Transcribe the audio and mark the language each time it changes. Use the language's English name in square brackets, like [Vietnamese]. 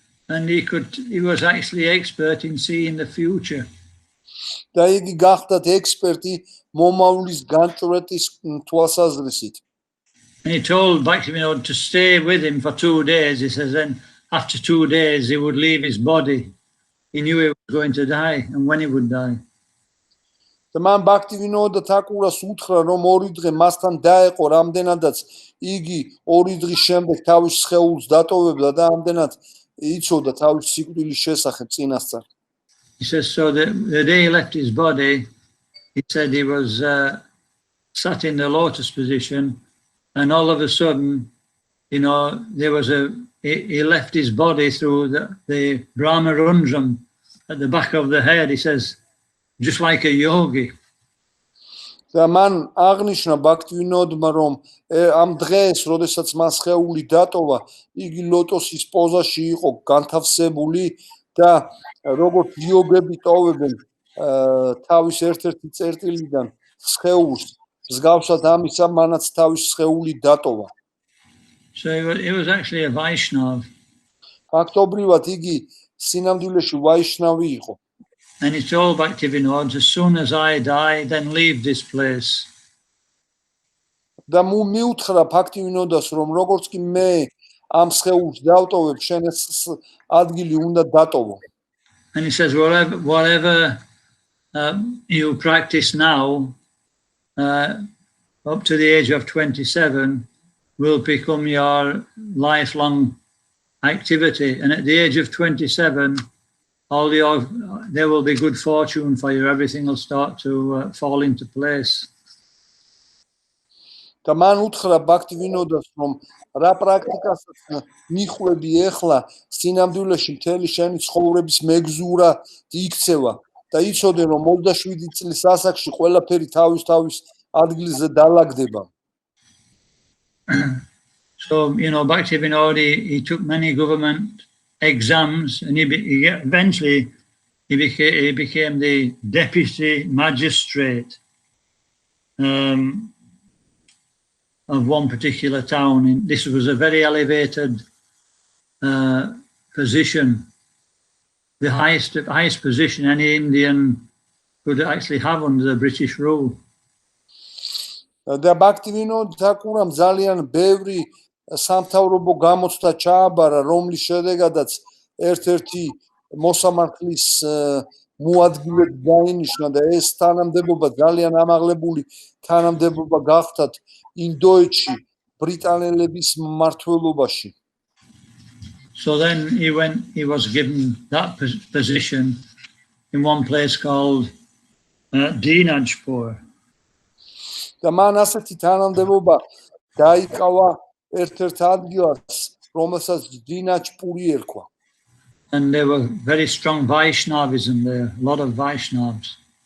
[English] And he was actually expert in seeing the future. [Georgian] და იგი გახდათ ექსპერტი მომავლის განჭვრეტის თვალსაზრისით. [English] And he told Bhakti Vinod to stay with him for 2 days. He says then after 2 days he would leave his body. He knew he was going to die and when he would die. [Georgian] და მან ბაქტი ვინოდა თაკურას უთხრა, რომ 2 დღე მასთან დაეყო, რამდენადაც იგი 2 დღის შემდეგ თავის სხეულს დატოვებდა და ამდენად იცოდა თავის სიკვდილის შესახებ წინასწარ. [English] He says so the day he left his body, he said he was sat in the lotus position, and all of a sudden, there was he left his body through the Brahma Rundram at the back of the head. He says, just like a yogi. [Georgian] და მან აღნიშნა ბაქტი ვინოდმა, რომ ამ დღეს, როდესაც მას სხეული დატოვა, იგი ლოტოსის პოზაში იყო განთავსებული და როგორც იოგები ტოვებენ თავის ერთ-ერთი წერტილიდან სხეულს, მსგავსად ამისა მანაც თავის სხეული დატოვა. [English] So he was actually a Vaishnav. [Georgian] ფაქტობრივად იგი სინამდვილეში ვაიშნავი იყო. [English] And he told Bhakti Vinod, as soon as I die, then leave this place. [Georgian] და მიუთხრა ბაქტი ვინოდას, რომ როგორც კი მე ამ სხეულს დავტოვებ, შენ ეს ადგილი უნდა დატოვო. [English] And he says, whatever you practice now, up to the age of 27, will become your lifelong activity. And at the age of 27, there will be good fortune for you. Everything will start to fall into place. [Georgian] და მან უთხრა ბაქტი ვინოდას, რომ რა პრაქტიკასაც მიხვედი ახლა, სინამდვილეში მთელი შენი ცხოვრების მეგზურა იქცევა და იცოდე, რომ 27 წლის ასაკში ყველაფერი თავის ადგილზე დალაგდება. [English] So, Bhaktivinoda, he took many government exams, and eventually he became the deputy magistrate of one particular town. This was a very elevated position, the highest position any Indian could actually have under the British rule. [Georgian] და ბაქტივინოდ თაკურამ ძალიან ბევრი სამთავრობო გამოცდა ჩააბარა, რომლის შედეგადაც ერთ-ერთი მოსამართლის მოადგილედ დაინიშნა და ეს თანამდებობა ძალიან ამაღლებული თანამდებობა გახდათ ინდოეთში ბრიტანელების მმართველობაში. [English] So then he was given that position in one place called Dinajpur. [Georgian] და მან ასეთი თანამდებობა დაიკავა ერთ-ერთ ადგილას, რომელსაც დინაჯპური ერქვა. [English] And there were very strong Vaishnavism there, a lot of Vaishnavas.